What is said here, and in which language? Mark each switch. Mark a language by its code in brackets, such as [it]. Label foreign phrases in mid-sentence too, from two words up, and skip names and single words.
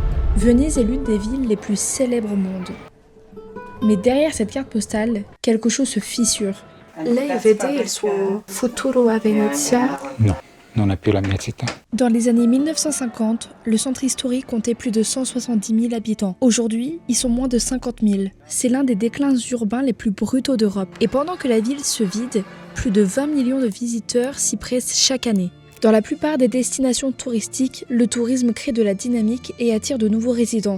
[fr] Venise est l'une des villes les plus célèbres au monde. Mais derrière cette carte postale, quelque chose se fissure. [it] Lei vede il suo futuro a Venezia? No, non è più la mia città. [fr] Dans les années 1950, le centre historique comptait plus de 170 000 habitants. Aujourd'hui, ils sont moins de 50 000. C'est l'un des déclins urbains les plus brutaux d'Europe. Et pendant que la ville se vide, plus de 20 millions de visiteurs s'y pressent chaque année. Dans la plupart des destinations touristiques, le tourisme crée de la dynamique et attire de nouveaux résidents.